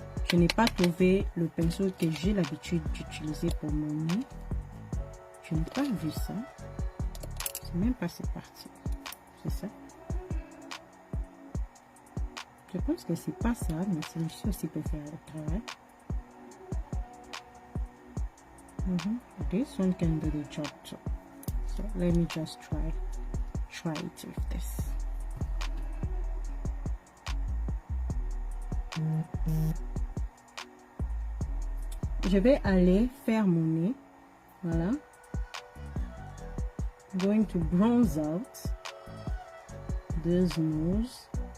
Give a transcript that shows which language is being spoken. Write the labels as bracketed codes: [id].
[fr] Je n'ai pas trouvé le pinceau que j'ai l'habitude d'utiliser pour mon nez. Je n'ai pas vu ça. C'est même pas c'est parti. C'est ça. Je pense que c'est pas ça, mais celui-ci aussi peut faire le travail. [en] This one can do the job too. So let me just try it with this. [fr] Je vais aller faire mon nez. Voilà. [en] I'm going to bronze out this nose.